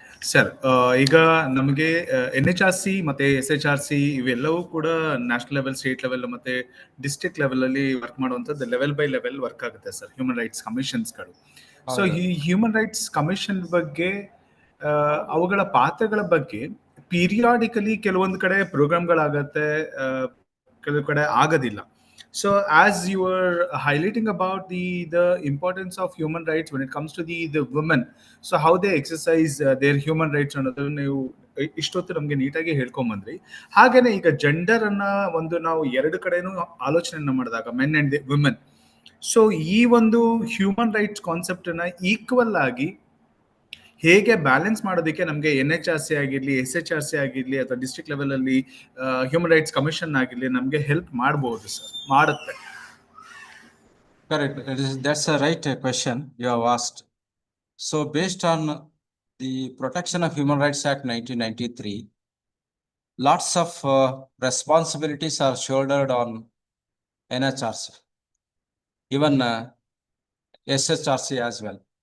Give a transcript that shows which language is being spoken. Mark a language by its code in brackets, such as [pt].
[kn] Sir ಈಗ ನಮಗೆ NHRC ಮತ್ತೆ SHRC ಇವೆಲ್ಲವೂ ಕೂಡ ನ್ಯಾಷನಲ್ ಲೆವೆಲ್, ಸ್ಟೇಟ್ ಲೆವೆಲ್ ಮತ್ತೆ ಡಿಸ್ಟ್ರಿಕ್ಟ್ ಲೆವೆಲ್ ಅಲ್ಲಿ ವರ್ಕ್ ಮಾಡುವಂಥದ್ದು ಲೆವೆಲ್ ಬೈ ಲೆವೆಲ್ ವರ್ಕ್ ಆಗುತ್ತೆ ಸರ್, ಹ್ಯೂಮನ್ ರೈಟ್ಸ್ ಕಮಿಷನ್ಸ್ಗಳು. ಸೊ ಈ ಹ್ಯೂಮನ್ ರೈಟ್ಸ್ ಕಮಿಷನ್ ಬಗ್ಗೆ ಅವುಗಳ ಪಾತ್ರಗಳ ಬಗ್ಗೆ ಪೀರಿಯಾಡಿಕಲಿ ಕೆಲವೊಂದು ಕಡೆ ಪ್ರೋಗ್ರಾಮ್ಗಳಾಗತ್ತೆ, ಕೆಲವು ಕಡೆ ಆಗೋದಿಲ್ಲ. [en] So as you were highlighting about the importance of human rights when it comes to the women, so how they exercise their human rights [kn] ಅನ್ನೋದನ್ನ ನೀವು ಇಷ್ಟೊತ್ತು ನಮ್ಗೆ ನೀಟಾಗಿ ಹೇಳ್ಕೊಂಬಂದ್ರಿ. ಹಾಗೇನೆ ಈಗ ಜೆಂಡರ್ ಅನ್ನ ಒಂದು ನಾವು ಎರಡು ಕಡೆನೂ ಆಲೋಚನೆಯನ್ನ ಮಾಡಿದಾಗ ಮೆನ್ ಅಂಡ್ ವುಮೆನ್, ಸೊ ಈ ಒಂದು ಹ್ಯೂಮನ್ ರೈಟ್ಸ್ ಕಾನ್ಸೆಪ್ಟ್ ಅನ್ನ ಈಕ್ವಲ್ ಆಗಿ ಹೇಗೆ ಬ್ಯಾಲೆನ್ಸ್ ಮಾಡೋದಕ್ಕೆ ನಮಗೆ NHRC ಆಗಿರ್ಲಿ, SHRC ಆಗಿರ್ಲಿ ಅಥವಾ ಡಿಸ್ಟ್ರಿಕ್ಟ್ ಲೆವೆಲ್ ಅಲ್ಲಿ ಹ್ಯೂಮನ್ ರೈಟ್ಸ್ ಕಮಿಷನ್ ಆಗಿರ್ಲಿ ನಮಗೆ ಹೆಲ್ಪ್ ಮಾಡಬಹುದು ಸರ್, ಮಾಡುತ್ತೆ. [en] Correct. That's a right question you have asked. So based on the Protection of Human Rights Act 1993, lots of responsibilities are shouldered on NHRC, even SHRC as well.